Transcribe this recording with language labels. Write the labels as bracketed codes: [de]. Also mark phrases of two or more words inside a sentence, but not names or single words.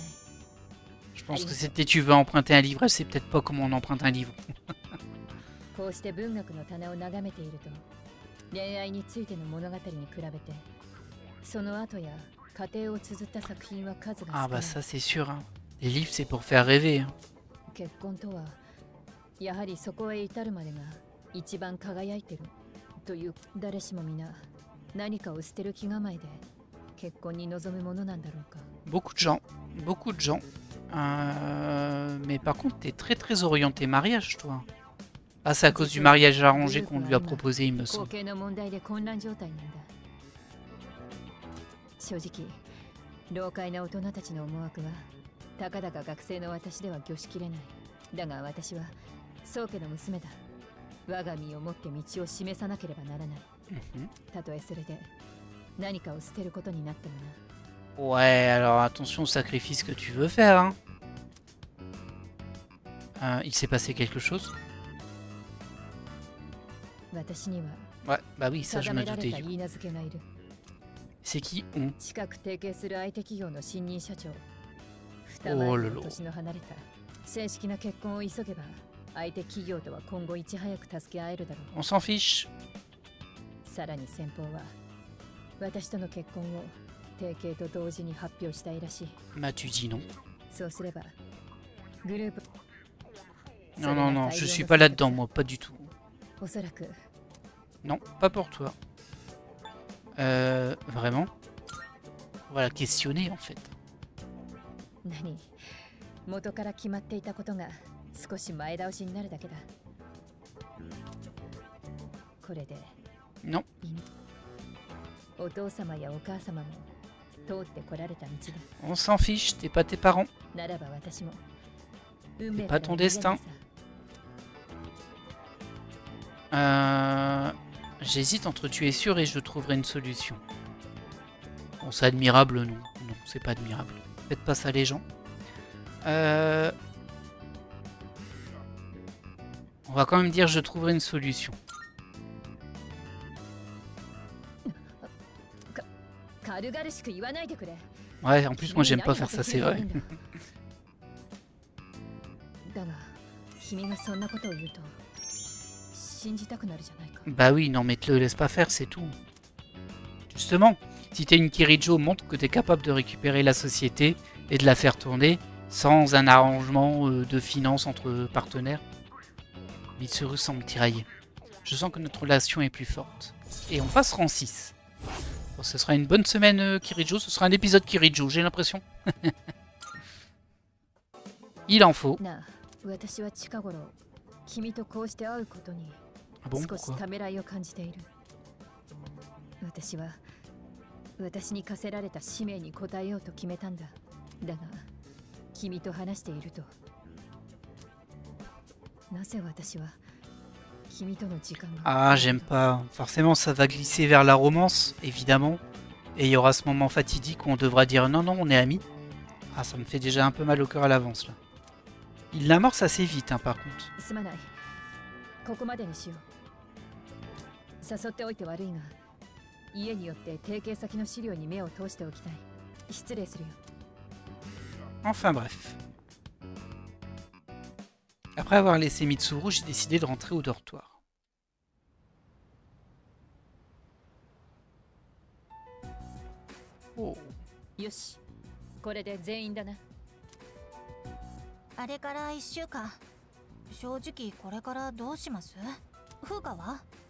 [fr] Je pense que c'était tu veux emprunter un livre, c'est peut-être pas comment on emprunte un livre. Ah bah ça c'est sûr, hein. Les livres c'est pour faire rêver. Hein. [ja] やはりそこへ至るまでが一番輝いてるという誰しも皆何かを捨てる気構えで結婚に臨むものなんだろうか。 [fr] Beaucoup de gens, beaucoup de gens. Mais par contre, t'es très très orienté mariage, toi. Ah, c'est à cause du mariage arrangé qu'on lui a proposé, il me semble. [ja] 正直、老快な大人たちの思惑はたかだか学生の私では御しきれない。だが私は宗家の娘だ。我が身をもって道を示さなければならない。たとえそれで何かを捨てることになってもな。 [fr] Ouais, alors attention au sacrifice que tu veux faire. Hein. Il s'est passé quelque chose? Ouais, bah oui, ça je me doutais du coup. C'est qui on? Oh lolo. [ja] 正式な結婚を急げば相手企業とは今後いち早く助け合えるだろう。 [fr] On s'en fiche. [ja] さらに先方は私との結婚を提携と同時に発表したいらしい。 [fr] Bah tu dis non. [ja] そうすればグループ [fr] Non non non, je suis pas là-dedans moi, pas du tout. [ja] おそらく [fr] Non, pas pour toi. Vraiment? Voilà, questionner en fait. [ja] 何元から決まっていたことが少し前倒しになるだけだ。これで [fr] Non. [ja] お父様やお母様も通ってこられた道だ。 [fr] On s'en fiche, t'es pas tes parents. [ja] ならば私も運命 [fr] pas [ja] から [fr] ton [ja] 逃げないさ。 [fr] destin. J'hésite entre tu es sûr et je trouverai une solution. Bon, c'est admirable, non. Non, c'est pas admirable. Faites pas ça les gens. On va quand même dire je trouverai une solution. [ja] 軽々しく言わないでくれ。 [fr] Ouais, en plus moi j'aime pas faire ça, c'est vrai. [ja] だが君がそんなことを言うと信じたくなるじゃないか。 [fr] Bah oui, non mais te le laisse pas faire, c'est tout. Justement, si t'es une Kirijo, montre que t'es capable de récupérer la société et de la faire tourner sans un arrangement de finances entre partenaires. Mitsuru semble tiraillé. Je sens que notre relation est plus forte. Et on passe rang 6. Bon, ce sera une bonne semaine Kirijo, ce sera un épisode Kirijo, j'ai l'impression. Il en faut. [ja] なあ、私は近頃君とこうして会うことに [fr] Ah bon, [ja] 少し [fr] pourquoi? [ja] ためらいを感じている。私は私に課せられた使命に応えようと決めたんだ。だが君と話しているとなぜ私は君との時間が [fr] Ah, j'aime pas. Forcément, ça va glisser vers la romance, évidemment. Et il y aura ce moment fatidique où on devra dire non, non, on est amis. Ah, ça me fait déjà un peu mal au cœur à l'avance, là. Il l'amorce assez vite, hein, par contre. [ja] すまない。ここまでにしよう。誘っておいて悪いが、家によって提携先の資料に目を通しておきたい。失礼するよ。 [fr] Enfin bref. Après avoir laissé Mitsuru, j'ai décidé de rentrer au dortoir. Oh. [ja] よし、これで全員だな。あれから1週間、正直これからどうします？風花は？